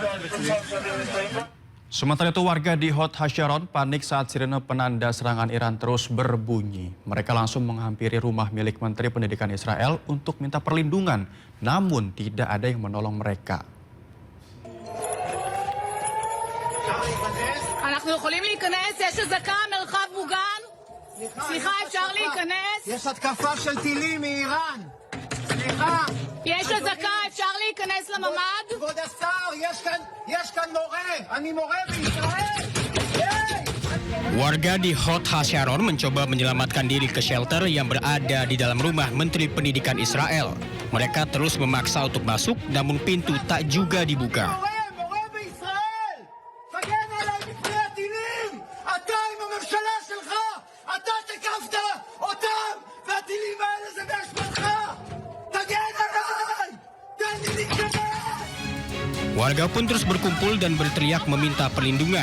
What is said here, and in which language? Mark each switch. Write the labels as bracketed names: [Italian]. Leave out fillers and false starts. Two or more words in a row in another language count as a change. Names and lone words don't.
[Indonesian] Sementara itu warga di Hod Hasyaron panik saat sirene penanda serangan Iran terus berbunyi. Mereka langsung menghampiri rumah milik Menteri Pendidikan Israel untuk minta perlindungan, namun tidak ada yang menolong mereka. [Hebrew] אנחנו יכולים להיכנס? יש אזעקה, מרחב מוגן? סליחה, אפשר להיכנס? יש התקפה של טילים מאיראן. סליחה. יש אזעקה, אפשר להיכנס לממ"ד? כבוד השר, יש כאן מורה. אני מורה בישראל. [Indonesian] Warga di Hod Hasyaron mencoba menyelamatkan diri ke shelter yang berada di dalam rumah Menteri Pendidikan Israel. Mereka terus memaksa untuk masuk, namun pintu tak juga dibuka. Warga pun terus berkumpul dan berteriak meminta perlindungan.